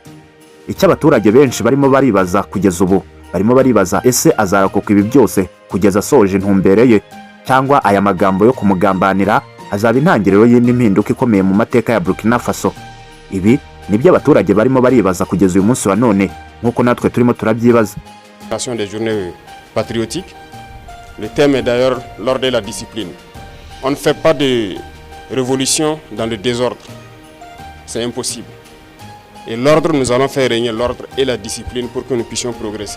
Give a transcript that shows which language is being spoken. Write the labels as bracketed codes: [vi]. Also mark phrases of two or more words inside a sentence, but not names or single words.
[rw] Icyo abaturage benshi barimo baribaza kugeza ubu, barimo baribaza ese azarokoka ibi byose kugeza asoje intumbero ye, cyangwa aya magambo yo kumugambanira azaba intangiriro y'indi mpinduka ikomeye mu mateka ya Burkina Faso. Ibi nibyo abaturage barimo baribaza kugeza uyu munsi wa none, nk'uko natwe turimo turabyibaza. [fr] Des journées patriotiques. Le thème est d'ailleurs l'ordre et la discipline. On ne fait pas de révolution dans le désordre. C'est impossible. Et l'ordre, nous allons faire régner l'ordre et la discipline pour que nous puissions progresser.